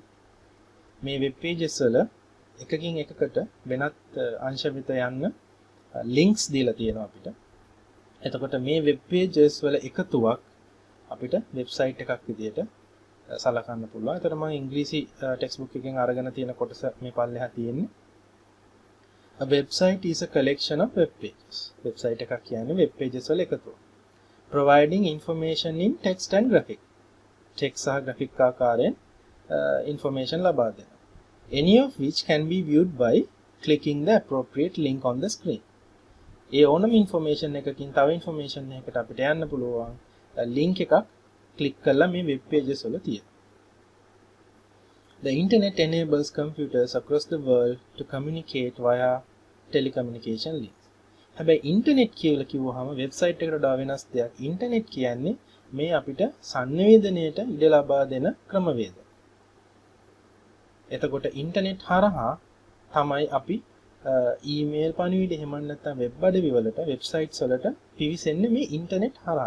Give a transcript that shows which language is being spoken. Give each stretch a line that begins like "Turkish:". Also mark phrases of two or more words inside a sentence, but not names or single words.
Sinhala: මේ
English: web pages
Sinhala: වල එකකින් එකකට වෙනත් අංශ වෙත යන්න ලින්ක්ස් දීලා තියෙනවා අපිට. එතකොට මේ
English: web pages
Sinhala: වල එකතුවක් අපිට වෙබ්සයිට් එකක් විදියට සලකන්න පුළුවන්. එතකොට මම ඉංග්‍රීසි
English: text book
Sinhala: එකෙන් අරගෙන තියෙන කොටස මේ පල්ලෙහා තියෙන්නේ.
English: A website is a collection of web pages.
Sinhala: වෙබ්සයිට් එකක් කියන්නේ
English: web pages
Sinhala: වල එකතුවක්.
English: Providing information in text and graphic.
Sinhala: text සහ graphic ආකාරයෙන් information ලබා දෙනවා.
English: Any of which can be viewed by clicking the appropriate link on the screen.
Sinhala: ඒ ඕනම information එකකින් තව information එකකට අපිට යන්න පුළුවන් link එකක් click කරලා මේ
English: web pages
Sinhala: වල තියෙනවා.
English: The internet enables computers across the world to communicate via telecommunication links.
Sinhala: හැබැයි internet කියලා කිව්වහම website එකට වඩා වෙනස් දෙයක්. internet කියන්නේ මේ අපිට සංවේදනයට ඉඩ ලබා දෙන ක්‍රමවේද. එතකොට ඉන්ටර්නෙට් හරහා තමයි අපි ඊමේල් පණිවිඩ එහෙම නැත්නම් වෙබ් අඩවි වලට වෙබ්සයිට්ස් වලට පිවිසෙන්නේ මේ ඉන්ටර්නෙට් හරහා.